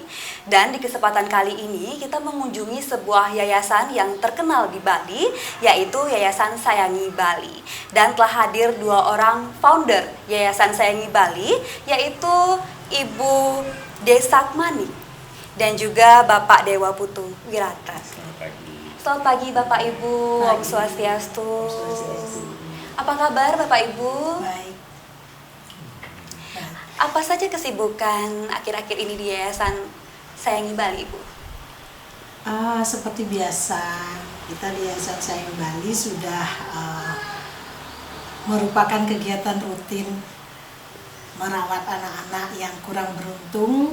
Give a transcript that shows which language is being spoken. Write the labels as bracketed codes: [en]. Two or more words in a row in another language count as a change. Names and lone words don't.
[id] Dan di kesempatan kali ini kita mengunjungi sebuah yayasan yang terkenal di Bali, yaitu Yayasan Sayangi Bali. Dan telah hadir dua orang founder Yayasan Sayangi Bali, yaitu Ibu Desakmani dan juga Bapak Dewa Putu Wirata. Selamat pagi. Selamat pagi Bapak Ibu, Om Swastiastu. Apa kabar Bapak Ibu? Baik. Apa saja kesibukan akhir-akhir ini di Yayasan Sayangi Bali, Ibu? Seperti biasa, kita di Yayasan Sayangi Bali sudah merupakan kegiatan rutin merawat anak-anak yang kurang beruntung.